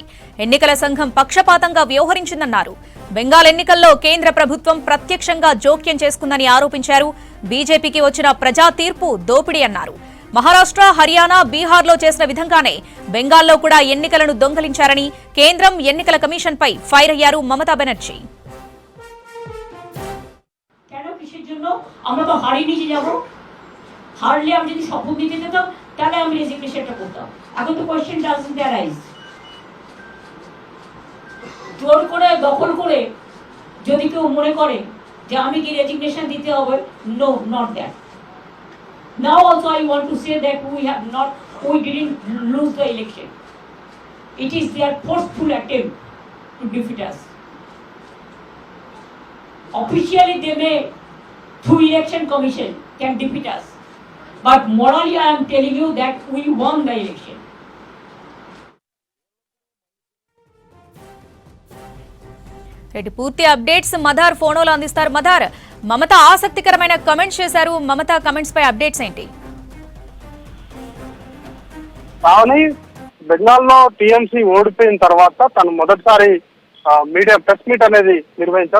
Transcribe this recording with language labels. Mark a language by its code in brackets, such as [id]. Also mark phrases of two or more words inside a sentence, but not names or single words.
[te] ఎన్నికల సంఘం పక్షపాతంగా వ్యవహరించిందన్నారు. బెంగాల్ ఎన్నికల్లో కేంద్ర ప్రభుత్వం ప్రత్యక్షంగా జోక్యం చేసుకుందని ఆరోపించారు. బీజేపీకి వచ్చిన ప్రజా తీర్పు దోపిడీ అన్నారు. మహారాష్ట్ర, హర్యానా, బీహార్లో చేసిన విధంగానే బెంగాల్లో కూడా ఎన్నికలను దొంగలించారని కేంద్రం, ఎన్నికల కమిషన్ పై ఫైర్ అయ్యారు మమతా బెనర్జీ. [bn] আমরা তো হারিয়ে নিয়ে যাব, হারলে আমি যদি শপথ নিতে যেতাম তাহলে আমি রেজিগনেশনটা করতাম। এখন তো [en] question doesn't arise. [bn] জোর করে দখল করে যদি কেউ মনে করে যে আমি কি রেজিগনেশন দিতে হবে, [en] no, not that. Now also I want to say that we didn't lose the election. It is their forceful attempt to defeat us. Officially they may, through election commission, can defeat us, but morally I am telling you that we won the election. [te] పూర్తి అప్డేట్స్ మదార్ ఫోన్లో అందిస్తారు. మదార్, మమత ఆసక్తికరమైన కమెంట్స్ చేశారు. మమత కమెంట్స్ పై అప్డేట్స్ ఏంటి? పావని, బెంగాల్లో టీఎంసీ ఓడిపోయిన తర్వాత తను మొదటిసారి [en] media press meet [te] అనేది నిర్వహించారు.